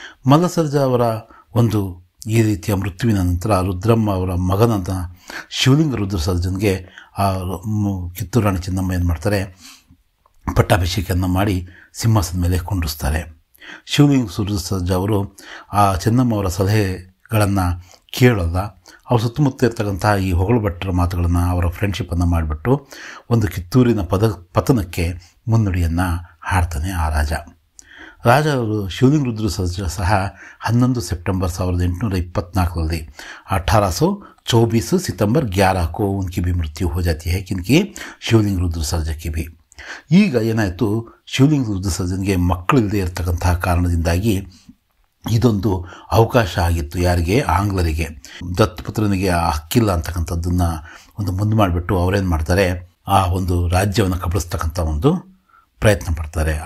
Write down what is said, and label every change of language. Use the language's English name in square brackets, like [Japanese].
[Kannada] ಮಲ್ಲಸರ್ಜ ಅವರ ಒಂದು ಈ ರೀತಿಯ ಮೃತ್ಯುವಿನ ನಂತರ ರುದ್ರಮ್ಮ ಅವರ ಮಗನಾದ ಶಿವಲಿಂಗ ರುದ್ರ ಸರ್ಜನ್ಗೆ ಆ ಕಿತ್ತೂರು ರಾಣಿ ಚೆನ್ನಮ್ಮ ಏನು ಮಾಡ್ತಾರೆ, ಪಟ್ಟಾಭಿಷೇಕವನ್ನು ಮಾಡಿ ಸಿಂಹಾಸನದ ಮೇಲೆ ಕುಂಡ್ರಿಸ್ತಾರೆ. ಶಿವಲಿಂಗ ರುದ್ರ ಸರ್ಜ ಅವರು ಆ ಚೆನ್ನಮ್ಮ ಅವರ ಸಲಹೆಗಳನ್ನು ಕೇಳಲ್ಲ. ಅವ್ರ ಸುತ್ತಮುತ್ತ ಇರ್ತಕ್ಕಂತಹ ಈ ಹೊಗಳು ಭಟ್ಟರ ಮಾತುಗಳನ್ನು, ಅವರ ಫ್ರೆಂಡ್ಶಿಪ್ಪನ್ನು ಮಾಡಿಬಿಟ್ಟು ಒಂದು ಕಿತ್ತೂರಿನ ಪತನಕ್ಕೆ ಮುನ್ನುಡಿಯನ್ನು ಹಾಡ್ತಾನೆ ಆ ರಾಜ. ಅವರು ಶಿವಲಿಂಗ ರುದ್ರ ಸರ್ಜ ಸಹ 11 ಸೆಪ್ಟೆಂಬರ್ 1824 [Hindi] 1824 सितंबर 11 को उनकी भी मृत्यु हो जाती है. किनकी? [Kannada] ಶಿವಲಿಂಗ ರುದ್ರ ಸರ್ಜ [Hindi] की भी. [Kannada] ಈಗ ಏನಾಯಿತು, ಶಿವಲಿಂಗ ರುದ್ರ ಸರ್ಜನ್ಗೆ ಮಕ್ಕಳಿಲ್ಲದೆ ಇರತಕ್ಕಂತಹ ಕಾರಣದಿಂದಾಗಿ ಇದೊಂದು ಅವಕಾಶ ಆಗಿತ್ತು. ಯಾರಿಗೆ? ಆಂಗ್ಲರಿಗೆ. ದತ್ತುಪುತ್ರನಿಗೆ ಹಕ್ಕಿಲ್ಲ ಅಂತಕ್ಕಂಥದ್ದನ್ನು ಒಂದು ಮುಂದೆ ಮಾಡಿಬಿಟ್ಟು ಅವರೇನು ಮಾಡ್ತಾರೆ, ಆ ಒಂದು ರಾಜ್ಯವನ್ನು ಕಬಳಿಸ್ತಕ್ಕಂಥ ಒಂದು ಪ್ರಯತ್ನ ಪಡ್ತಾರೆ.